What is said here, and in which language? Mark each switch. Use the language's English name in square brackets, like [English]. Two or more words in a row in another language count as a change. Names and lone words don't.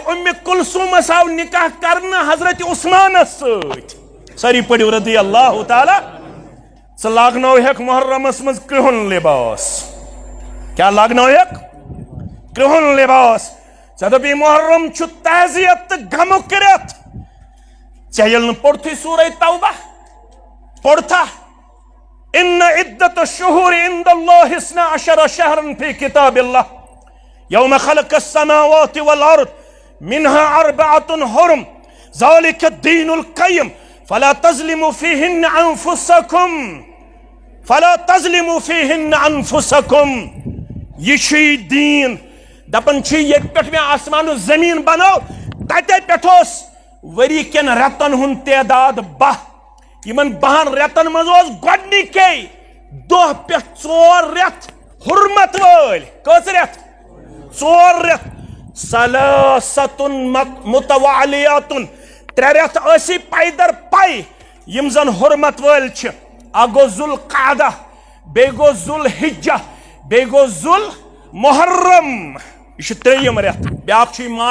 [Kashmiri] اُمہِ کلثومس آو نکاح کرنہٕ حضرت عثمانس سۭتۍ سٲری پٔرِو [Arabic] رضی اللہ تعالیٰ [Kashmiri] ژٕ لاگنٲوہکھ محرمس منٛز کرٛہُن لباس کیٛاہ لاگنٲوہکھ کرٛہُن لباس ژےٚ دوٚپی محرم چھُ تعزیت تہٕ غمُک رٮ۪تھ ژےٚ ییٚلہِ نہٕ پوٚرتھٕے سورہ توبہ پوٚرتھا [Arabic] ان عدت الشہور عند اللہ 12 شہرا فی کتاب اللہ یوم خلق السماوات والارض منها 4 حرم ذلك الدین القیم فلا تظلموا فیہن [Kashmiri] انفسکم یہ چھُے دیٖن دپان چھِ ییٚتہِ پٮ۪ٹھ مےٚ آسمان و زمیٖن بنو تتے پٮ۪ٹھ اوس ؤری کٮ۪ن رٮ۪تن ہُنٛد تعداد 12 یِمن 12 رٮ۪تن منٛز اوس گۄڈنِکے دۄہ پٮ۪ٹھ 4 رٮ۪تھ حرمت وٲلۍ کٔژ رٮ۪تھ 4 رٮ۪تھ [Arabic] ثلاثتن متوالیاتن [Kashmiri] 3 رٮ۪تھ ٲسی پیدر پے یِم زن حرمت وٲلۍ چھِ اکھ گوٚو ذوالقعدہ بیٚیہِ گوٚو ذوالحجہ بیٚیہِ گوٚو ذوالمحرم یہ چھُ 3یِم رٮ۪تھ بیٛاکھ چھُ